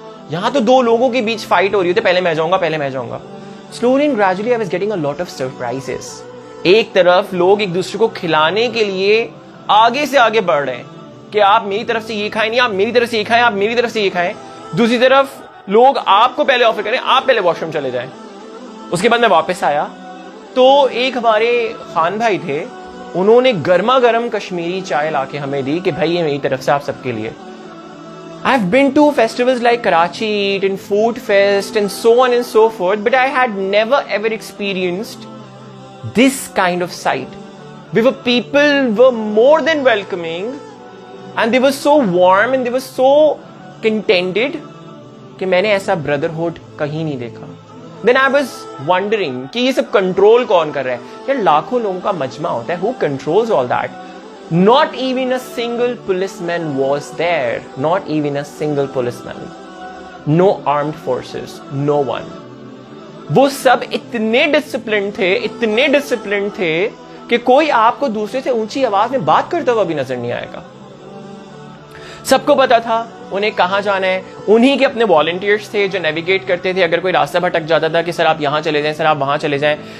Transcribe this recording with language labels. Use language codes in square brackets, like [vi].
[ur] یہاں تو دو لوگوں کے بیچ فائٹ ہو رہی ہوتی ہے, پہلے میں جاؤں گا. [en] Slowly and gradually I was getting a lot of surprises. [ur] ایک طرف لوگ ایک دوسرے کو کھلانے کے لیے آگے سے آگے بڑھ رہے ہیں کہ آپ میری طرف سے یہ کھائیں, نہیں آپ میری طرف سے یہ کھائیں, آپ میری طرف سے یہ کھائیں. دوسری طرف لوگ آپ کو پہلے آفر کریں, آپ پہلے واش روم چلے جائیں. اس کے بعد میں واپس آیا تو ایک ہمارے خان بھائی تھے, انہوں نے گرما گرم کشمیری چائے لا کے ہمیں دی کہ بھائی یہ میری طرف سے آپ سب کے لیے. [en] I've been to festivals like Karachi Eat and Food Fest and so on and so forth, but I had never ever experienced this kind of sight. Where people were more than welcoming and they were so warm and they were so contented [ur] کہ میں نے ایسا brotherhood کہیں نہیں دیکھا. [en] Then I was wondering [ur] کہ یہ سب control کون کر رہا ہے؟ یار لاکھوں لوگوں کا مجمع ہوتا ہے, [en] who controls all that? Not even a single policeman was there. Not even a single policeman. No armed forces. No one. [ur] وہ سب اتنے ڈسپلن تھے کہ کوئی آپ کو دوسرے سے اونچی آواز میں بات کرتا ہوا بھی نظر نہیں آئے گا. سب کو پتا تھا انہیں کہاں جانا ہے. انہی کے اپنے والنٹیئرز تھے جو نیویگیٹ کرتے تھے. اگر کوئی راستہ بھٹک جاتا تھا کہ سر آپ یہاں چلے جائیں, سر آپ وہاں چلے جائیں.